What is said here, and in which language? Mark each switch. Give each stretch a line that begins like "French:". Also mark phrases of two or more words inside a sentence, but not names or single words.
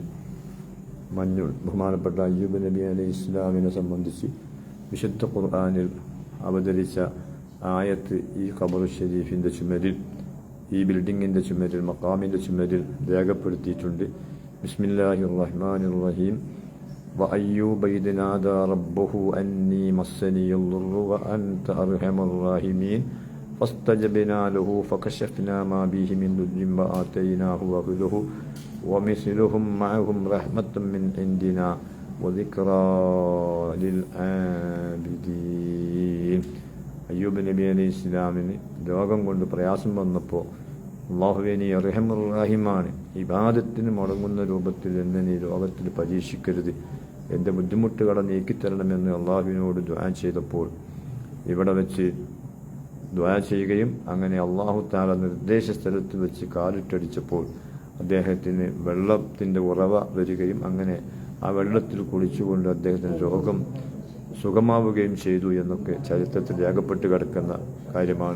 Malayalam: മഞ്ഞുൾ ബഹുമാനപ്പെട്ട അയ്യൂബ് നബി
Arabic: عليه السلام
Malayalam: സംബന്ധിച്ച് വിശുദ്ധ ഖുർആനിൽ അവതരിച്ച ആയത്ത് ഈ
Arabic: قبر شريف
Malayalam: ചുമരിൽ, ഈ ബിൽഡിങ്ങിൻ്റെ ചുമരിൽ, മഖാമിൻ്റെ ചുമരിൽ രേഖപ്പെടുത്തിയിട്ടുണ്ട്.
Arabic: بسم الله الرحمن الرحيم. وأيوب إذ نادى ربه أني مسني الضر وأنت أرحم الراحمين فاستجبنا له فكشفنا ما به من ضر وآتيناه أهله ومثلهم معهم رحمة من عندنا وذكرى للعابدين.
Malayalam: അയ്യൂബ് നബി
Arabic: عليه السلام
Malayalam: രോഗം കൊണ്ട് പ്രയാസം വന്നപ്പോൾ അല്ലാഹുവേ നീ
Arabic: أرحم الرحيم,
Malayalam: ഇബാദത്തിന് മുടങ്ങുന്ന രൂപത്തിൽ എന്നെ നീ രോഗത്തിൽ പരീക്ഷിക്കരുത്, എൻ്റെ ബുദ്ധിമുട്ടുകളെ നീക്കിത്തരണമെന്ന് അള്ളാഹുവിനോട് ദുആ ചെയ്തപ്പോൾ, ഇവിടെ വെച്ച് ദുആ ചെയ്യുകയും അങ്ങനെ
Arabic: الله تعالى
Malayalam: നിർദ്ദേശ സ്ഥലത്ത് വെച്ച് കാലിട്ടടിച്ചപ്പോൾ അദ്ദേഹത്തിന് വെള്ളത്തിൻ്റെ ഉറവ വരികയും അങ്ങനെ ആ വെള്ളത്തിൽ കുളിച്ചുകൊണ്ട് അദ്ദേഹത്തിന് രോഗം സുഖമാവുകയും ചെയ്തു എന്നൊക്കെ ചരിത്രത്തിൽ രേഖപ്പെട്ട് കിടക്കുന്ന കാര്യമാണ്.